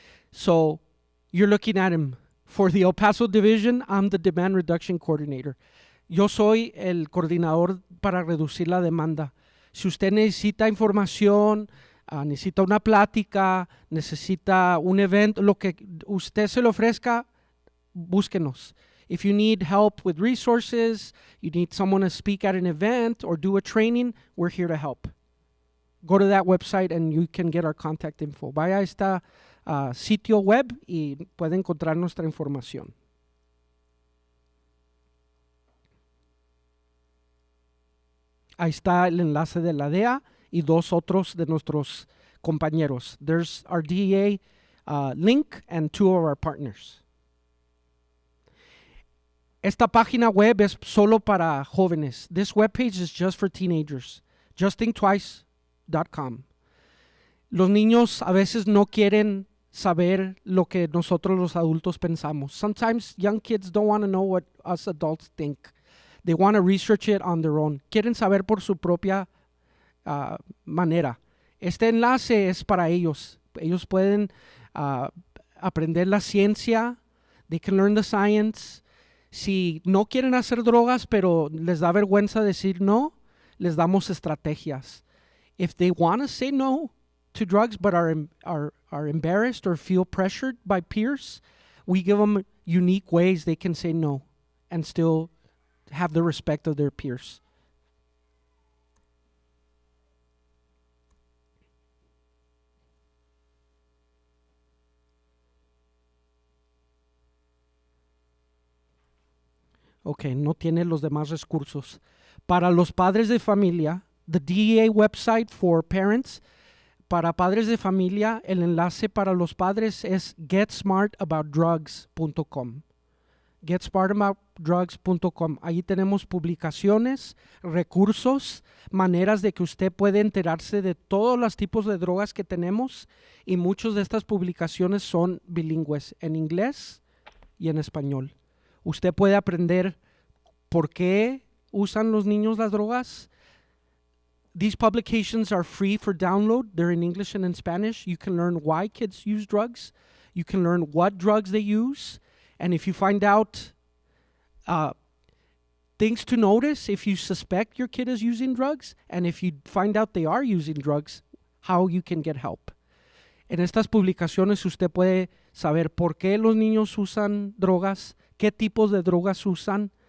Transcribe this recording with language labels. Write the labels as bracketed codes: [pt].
[en] So, you're looking at him. For the El Paso division, I'm the demand reduction coordinator. [es] Yo soy el coordinador para reducir la demanda. Si usted necesita información, necesita una plática, necesita un evento, lo que usted se le ofrezca, búsquenos. [en] If you need help with resources, you need someone to speak at an event or do a training, we're here to help. Go to that website and you can get our contact info. [es] Vaya a esta sitio web y puede encontrar nuestra información. Ahí está el enlace de la DEA y dos otros de nuestros compañeros. [en] There's our DEA link and two of our partners. [es] Esta página web es solo para jóvenes. [en] This webpage is just for teenagers. JustThinkTwice.com. [es] Los niños a veces no quieren saber lo que nosotros los adultos pensamos. [en] Sometimes young kids don't want to know what us adults think. They want to research it on their own. [es] Quieren saber por su propia manera. Este enlace es para ellos. Ellos pueden aprender la ciencia. [en] They can learn the science. [es] Si no quieren hacer drogas, pero les da vergüenza decir no, les damos estrategias. [en] If they want to say no to drugs but are embarrassed or feel pressured by peers, we give them unique ways they can say no and still have the respect of their peers. [es] Ok, no tiene los demás recursos. Para los padres de familia, [en] the DEA website for parents, [es] para padres de familia, el enlace para los padres es getsmartaboutdrugs.com. Getsmartaboutdrugs.com. Ahí tenemos publicaciones, recursos, maneras de que usted puede enterarse de todos los tipos de drogas que tenemos y muchas de estas publicaciones son bilingües, en inglés y en español. Usted puede aprender por qué usan los niños las drogas. [en] These publications are free for download. They're in English and in Spanish. You can learn why kids use drugs. You can learn what drugs they use. And if you find out things to notice, if you suspect your kid is using drugs, and if you find out they are using drugs, how you can get help. [es] En estas publicaciones usted puede saber por qué los niños usan drogas, qué tipos de drogas usan.